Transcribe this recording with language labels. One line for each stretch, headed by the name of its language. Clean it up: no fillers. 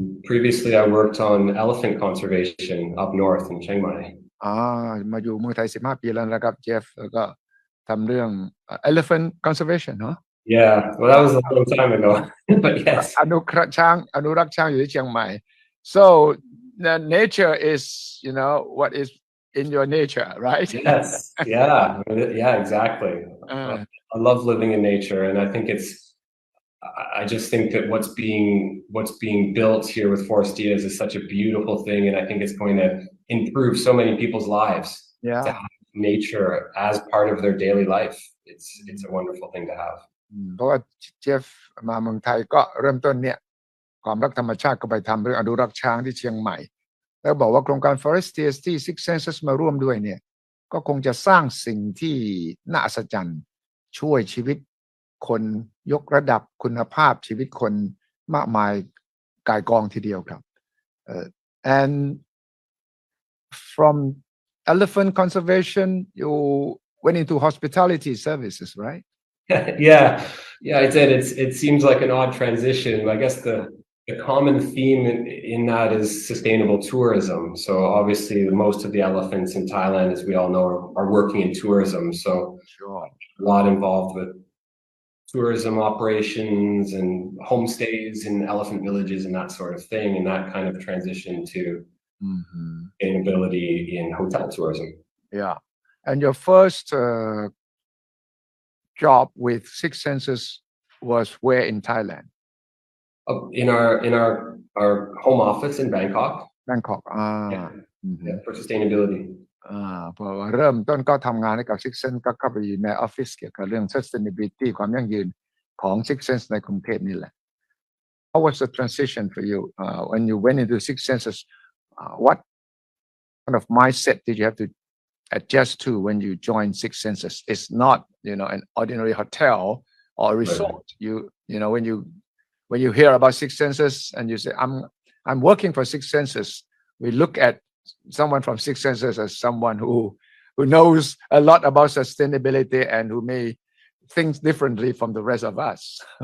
English: Previously, I worked on elephant conservation up north in Chiang Mai.
Thai: มาอยู่เมืองไทย15 ปีแล้วนะครับเจฟแล้วก็ทำเรื่อง elephant conservation เนาะ
English: Yeah, well, that was a long time ago, but yes.
Thai: อนุรักษ์ช้างอยู่ที่เชียงใหม่
English: So the nature is, what is in your nature, right? Yes. Yeah, exactly. I love living in nature, and I think I just think that what's being built here with Forestias is such a beautiful thing, and I think it's going to improve so many people's lives to yeah have nature as part of their daily life. It's a wonderful thing to have.
Thai: เพราะว่าเจฟมาเมืองไทยก็เริ่มต้นเนี่ยความรักธรรมชาติก็ไปทำเรื่องอนุรักษ์ช้างที่เชียงใหม่แล้วบอกว่าโครงการ Forestias ที่ Six Senses มาร่วมด้วยเนี่ยก็คงจะสร้างสิ่งที่น่าอัศจรรย์ช่วยชีวิตคนยกระดับคุณภาพชีวิตคนมากมายก่ายกองทีเดียวครับ
English: and from elephant conservation you went into hospitality services, right? Yeah, I did. It seems like an odd transition. I guess the common theme in that is sustainable tourism. So obviously, most of the elephants in Thailand, as we all know, are working in tourism. So Sure. a lot involved with tourism operations and homestays in elephant villages and that sort of thing, and that kind of transition to sustainability in hotel tourism. Yeah, and your first job with Six Senses was where in Thailand? In our home office in Bangkok. Bangkok. Yeah, for sustainability.
Thai: พอเริ่มต้นก็ทำงานให้กับ Six Sense ก็เข้าไปอยู่ในออฟฟิศเกี่ยวกับเรื่อง sustainability ความยั่งยืนของ Six Sense ในกรุงเทพนี่แหละ
English: How was the transition for you when you went into Six Senses? What kind of mindset did you have to adjust to when you joined Six Senses? It's not, an ordinary hotel or a resort. Right. When you hear about Six Senses and you say, I'm working for Six Senses, we look at someone from Six Senses as someone who knows a lot about sustainability and who may think differently from the rest of us.